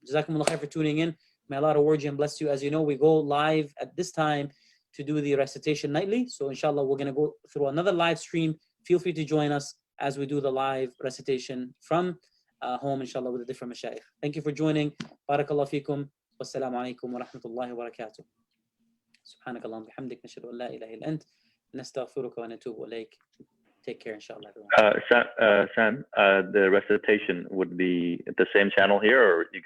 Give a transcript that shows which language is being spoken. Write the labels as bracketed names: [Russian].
[English] Jazakumullah khair for tuning in. May Allah reward you and bless you. As you know, we go live at this time to do the recitation nightly. So inshallah, we're going to go through another live stream. Feel free to join us as we do the live recitation from home, inshallah, with a different mashayikh. Thank you for joining. Barakallah fikum. Wassalamu alaikum wa rahmatullahi wa barakatuh. [Arabic] سبحانك اللهم وبحمدك نشهد أن لا إله إلا أنت نستغفرك ونتوب إليك. [English] Take care, inshallah, everyone. Sam, the recitation would be the same channel here, or are you going to send out a different link?